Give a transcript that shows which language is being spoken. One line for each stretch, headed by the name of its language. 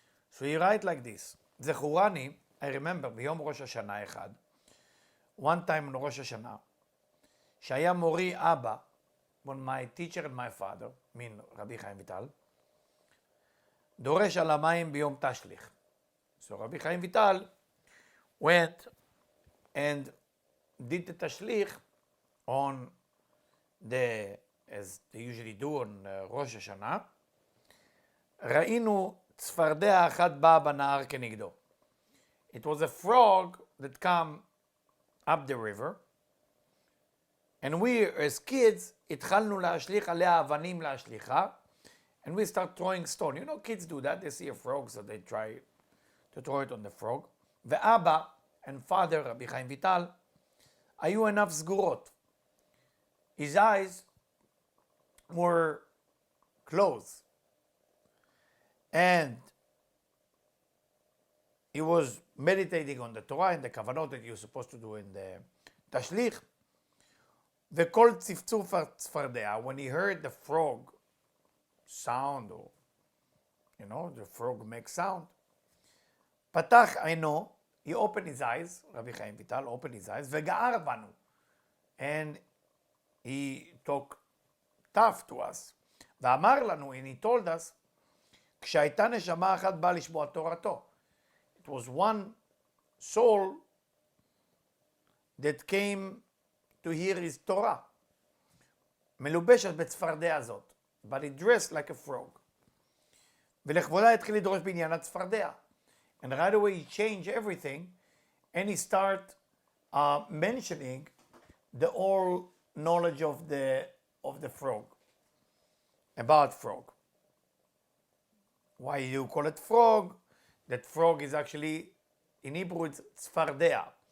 English: So he writes like this,
Hebrew: זכורני,
English: I remember,
Hebrew: ביום ראש השנה אחד,
English: one time on ראש השנה,
Hebrew: שהיה מורי אבא,
English: when my teacher and my father, mean Rabbi Chaim Vital,
Hebrew: דורש על המים ביום תשליך.
English: So Rabbi Chaim Vital went and did the tashlich on as they usually do on ראש השנה.
Hebrew: ראינו צפרדע אחת באה בנהר כנגדו.
English: It was a frog that came up the river, and we as kids
Hebrew: התחלנו להשליך עליה אבנים להשליכה,
English: and we start throwing stone. You know, kids do that. They see a frog, so they try to throw it on the frog.
Hebrew: ואבא
English: and father,
Hebrew: רבי חיים ויטל, היו עיניו סגורות.
English: His eyes were closed. And he was meditating on the Torah and the kavanot that you're supposed to do in the tashlich.
Hebrew: וכל צפצוף הצפרדע,
English: when he heard the frog sound, or you know, the frog makes sound,
Hebrew: פתח עינו,
English: he opened his eyes, Rabbi Chaim Vital opened his eyes,
Hebrew: וגער בנו,
English: and he talked tough to us,
Hebrew: ואמר לנו,
English: and he told us,
Hebrew: כשהייתה נשמה אחת באה לשמוע תורתו.
English: It was one soul that came to hear his Torah.
Hebrew: מלובשת בצפרדע הזאת,
English: but he dressed like a frog.
Hebrew: ולכבודה התחיל לדרוש בעניין הצפרדע.
English: And right away he changed everything, and he started mentioning the whole knowledge of the frog, about frog. Why you call it frog? That frog is actually, in Hebrew, it's tzfardea.